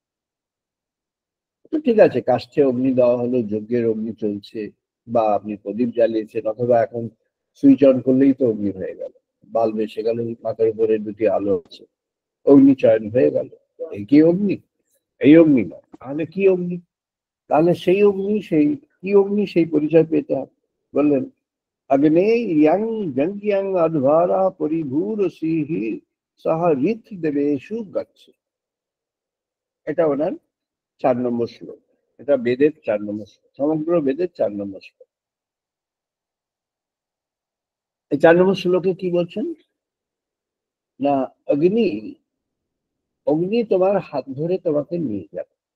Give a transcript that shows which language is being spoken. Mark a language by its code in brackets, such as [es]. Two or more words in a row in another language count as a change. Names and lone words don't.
[bn] তো ঠিক আছে, কাষ্ঠে অগ্নি দেওয়া হলো, যজ্ঞের অগ্নি চলছে, বা আপনি প্রদীপ জ্বালিয়েছেন, অথবা এখন [en] switch on [bn] করলেই তো অগ্নি হয়ে গেল, বাল্ব এসে গেল, মাথার উপরে দুটি আলো আছে, অগ্নি চয়ন হয়ে গেল। এই কি অগ্নি? এই অগ্নি নয়, তাহলে কি অগ্নি? তাহলে সেই অগ্নি, সেই কি অগ্নি, সেই পরিচয় পেতে হবে। বললেন, [sa] अग्ने यं यज्ञं अध्वरा परिभूरसिः सह ঋথ দেবেষু গচ্ছ। [bn] এটা ওনার 4 নম্বর শ্লোক। এটা বেদের 4 নম্বর শ্লোক, সমগ্র বেদের 4 নম্বর শ্লোক। এই 4 নম্বর শ্লোকে কি বলছেন? না, অগ্নি, অগ্নি তোমার হাত ধরে তোমাকে নিয়ে যাবে।